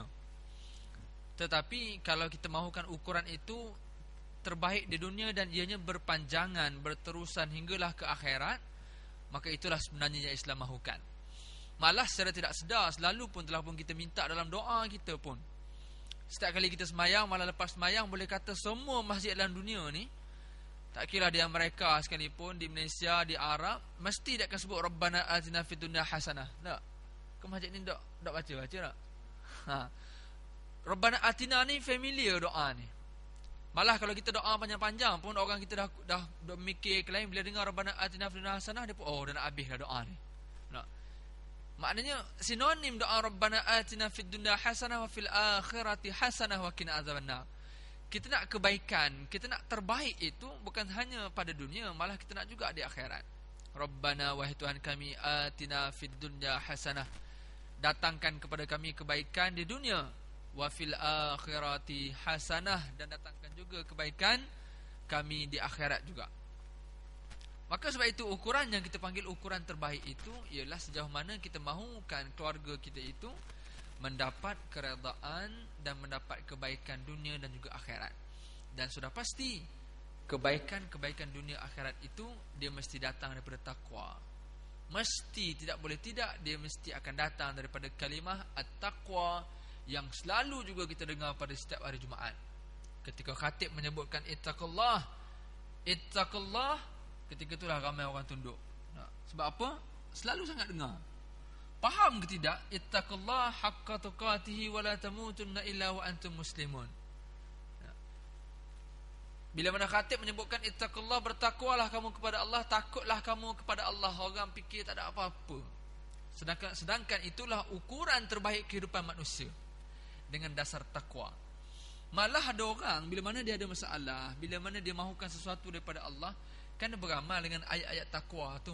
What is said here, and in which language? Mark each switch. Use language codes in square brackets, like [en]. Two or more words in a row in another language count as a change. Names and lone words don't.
[ms] Tetapi kalau kita mahukan ukuran itu terbaik di dunia dan ianya berpanjangan, berterusan hinggalah ke akhirat, maka itulah sebenarnya yang Islam mahukan. Malah secara tidak sedar selalu pun telah pun kita minta dalam doa kita pun, setiap kali kita semayang, malah lepas semayang, boleh kata semua masjid dalam dunia ni, tak kira di Amerika sekalipun, di Malaysia, di Arab, mesti dia akan sebut [ar] ربنا آتنا في الدنيا حسنة. [ms] Tak? Ke masjid ni tak baca tak? [ar] ربنا آتنا [ms] ni familiar doa ni. Malah kalau kita doa panjang-panjang pun, orang kita dah mikir ke lain, bila dengar [ar] ربنا آتنا في الدنيا حسنة, [ms] dia pun dah nak habis dah doa ni. Maknanya sinonim doa [ar] ربنا آتنا في الدنيا حسنة وفي الآخرة حسنة وقنا عذاب النار. [ms] Kita nak kebaikan, kita nak terbaik itu bukan hanya pada dunia, malah kita nak juga di akhirat. Rabbana, wahai Tuhan kami, [ar] آتنا في الدنيا حسنة, [ms] datangkan kepada kami kebaikan di dunia, [ar] وفي الآخرة حسنة, [ms] dan datangkan juga kebaikan kami di akhirat juga. Maka sebab itu ukuran yang kita panggil ukuran terbaik itu ialah sejauh mana kita mahukan keluarga kita itu mendapat keredaan dan mendapat kebaikan dunia dan juga akhirat. Dan sudah pasti kebaikan-kebaikan dunia akhirat itu dia mesti datang daripada takwa. Mesti, tidak boleh tidak, dia mesti akan datang daripada kalimah at-taqwa yang selalu juga kita dengar pada setiap hari Jumaat. Ketika khatib menyebutkan ittaqullah, ketika itulah ramai orang tunduk. Sebab apa? Selalu sangat dengar. Faham ke tidak? [ar] اتقوا الله حق تقاته ولا تموتن إلا وأنتم مسلمون. [ms] Bila mana khatib menyebutkan ittaqullah, bertakwalah kamu kepada Allah, takutlah kamu kepada Allah, orang fikir tak ada apa-apa. Sedangkan itulah ukuran terbaik kehidupan manusia, dengan dasar takwa. Malah ada orang bila mana dia ada masalah, bila mana dia mahukan sesuatu daripada Allah, kan dia beramal dengan ayat-ayat takwa tu.